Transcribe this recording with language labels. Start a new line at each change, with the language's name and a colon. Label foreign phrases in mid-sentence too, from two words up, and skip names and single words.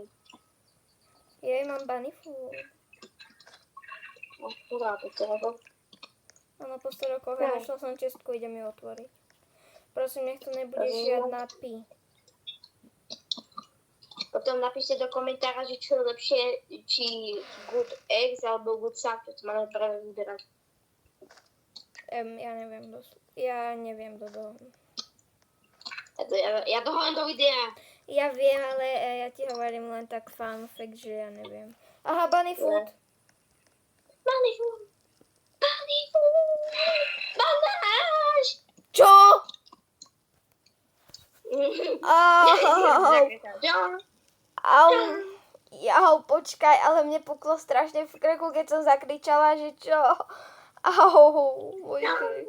Slovak: Ja mám
English: bunny food.
Slovak: No, kurá, to toho. Áno, po 100 rokoch a našla som čestku, idem ju otvoriť. Prosím, nech to nebude žiadna pi. Potom napíšte do komentára, že čo je lepšie, či
English: good eggs
Slovak: alebo
English: good suck,
Slovak: čo máme práve vyberať. Ja neviem, Dodo. Ja to hovorím do videa. Ja viem, ale ja ti hovorím len tak
English: fun fact,
Slovak: že ja neviem. Aha,
English: bunny food. Bunny food. Bunny food.
Slovak: Banáš. Čo? Au. Jau, počkaj, ale mne puklo strašne v krku, keď som zakričala, že čo? Au, môj krk.